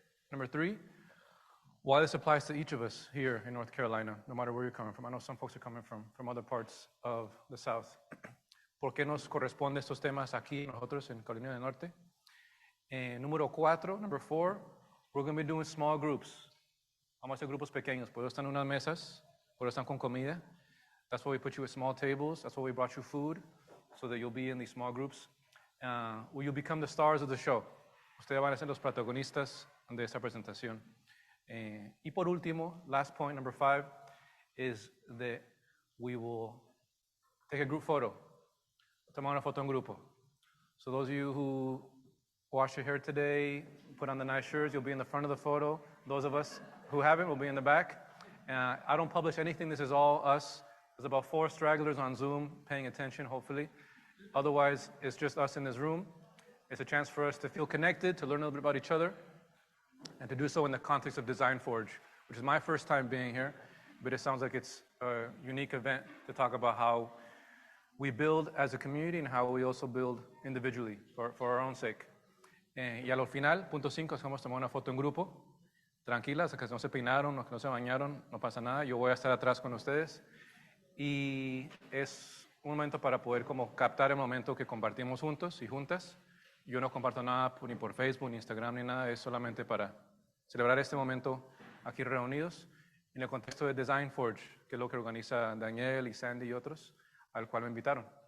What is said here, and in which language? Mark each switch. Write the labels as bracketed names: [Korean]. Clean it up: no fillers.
[English] Number 3, why this applies to each of us here in North Carolina, no matter where you're coming from. I know some folks are coming from other parts of the South. [Spanish] ¿Por qué nos corresponde estos temas aquí nosotros en Carolina del Norte? Número 4, [English] number 4, we're going to be doing small groups. [Spanish] Vamos a hacer grupos pequeños. Por eso están en unas mesas, por eso están con comida. [English] That's why we put you at small tables. That's why we brought you food, so that you'll be in these small groups. Will you become the stars of the show? [Spanish] Ustedes van a ser los protagonistas de esta presentación. Y por último, [English] last point, number 5, is that we will take a group photo. [Spanish] Tomar una foto en grupo. [English] So those of you who wash your hair today, put on the nice shirts, you'll be in the front of the photo. Those of us who haven't will be in the back. I don't publish anything. This is all us There's about 4 stragglers on Zoom paying attention, hopefully. Otherwise, it's just us in this room. It's a chance for us to feel connected, to learn a little bit about each other, and to do so in the context of DesignForge, which is my first time being here, but it sounds like it's a unique event to talk about how we build as a community and how we also build individually for our own sake. [Spanish] Y al final, punto 5, es vamos a tomar una foto en grupo. Tranquilas, que no se peinaron, los que no se bañaron, no pasa nada. Yo voy a estar atrás con ustedes. Y es un momento para poder como captar el momento que compartimos juntos y juntas. Yo no comparto nada ni por Facebook, ni Instagram, ni nada. Es solamente para celebrar este momento aquí reunidos en el contexto de DesignForge, que es lo que organiza Daniel y Sandy y otros, al cual me invitaron.